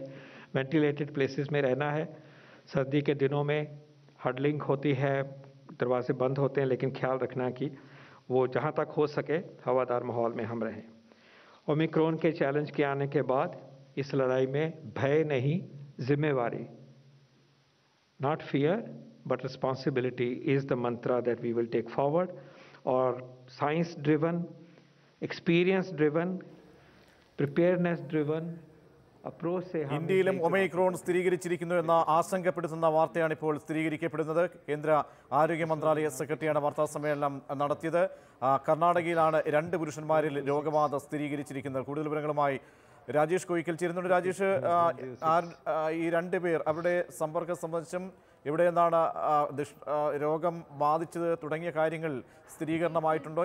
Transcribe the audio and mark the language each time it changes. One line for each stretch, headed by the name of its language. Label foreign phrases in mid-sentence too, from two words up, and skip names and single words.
English: ventilated places
Hindi: में रहना है. सर्दी के दिनों में हडलिंग होती है, दरवाजे बंद होते हैं, लेकिन ख्याल रखना कि वो जहाँ तक हो सके हवादार माहौल में हम रहें. ओमिक्रॉन के चैलेंज के आने के बाद इस लड़ाई में भय नहीं, जिम्मेवारी,
English: not fear but responsibility is the mantra that we will take forward. और science driven experience driven, preparedness driven approach
Hindi: से हम
Malayalam: ഇന്ത്യയിലും ഒമൈക്രോൺ സ്ഥിരീകരിച്ചിരിക്കുന്നു എന്ന ആശങ്കപ്പെടുത്തുന്ന വാർത്തയാണ് ഇപ്പോൾ സ്ഥിരീകരിക്കപ്പെടുന്നത്. കേന്ദ്ര ആരോഗ്യ മന്ത്രാലയ സെക്രട്ടറിയാണ് വാർത്താ സമ്മേളനം നടത്തിയത്. കർണാടകയിലാണ് 2 പുരുഷന്മാരിൽ രോഗബാധ സ്ഥിരീകരിച്ചിരിക്കുന്നത്. കൂടുതൽ വിവരങ്ങളുമായി രാജേഷ് കോയിക്കൽ ചേരുന്നുണ്ട്. രാജേഷ്, ഈ 2 പേർ അവരുടെ സമ്പർക്കം സംബന്ധിച്ചും എവിടെ നിന്നാണ് രോഗം ബാധിച്ചത് തുടങ്ങിയ കാര്യങ്ങൾ സ്ഥിരീകരണമായിട്ടുണ്ടോ?